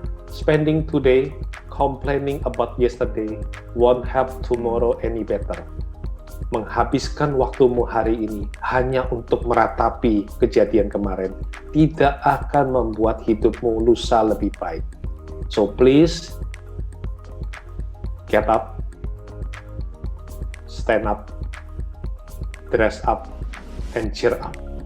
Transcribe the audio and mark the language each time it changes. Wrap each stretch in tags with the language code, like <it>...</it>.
<en>Spending today complaining about yesterday won't help tomorrow any better.</en> <id>Menghabiskan waktumu hari ini hanya untuk meratapi kejadian kemarin tidak akan membuat hidupmu lusa lebih baik.</id> <en>So please, get up, stand up, dress up, and cheer up.</en>